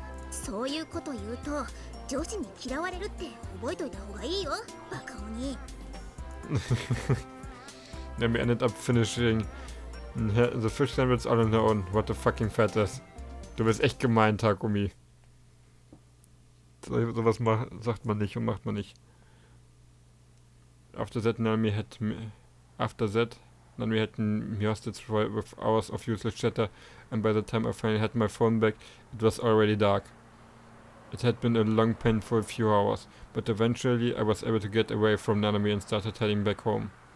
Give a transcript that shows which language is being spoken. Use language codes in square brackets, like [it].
[ja] そういうこと言うと上司に嫌われるって覚えといた方がいいよ、バカ鬼。 [en] Then we ended up finishing the fish sandwich all on her own. What a fucking [de] fettes. Du bist echt gemein, Takumi. Sowas sagt man nicht und macht man nicht. [en] After that, Naomi had me hostage with hours of useless chatter, and by the time I finally had my phone back, it was already dark. It had been a long, painful few hours, but eventually I was able to get away from Nanami and started heading back home.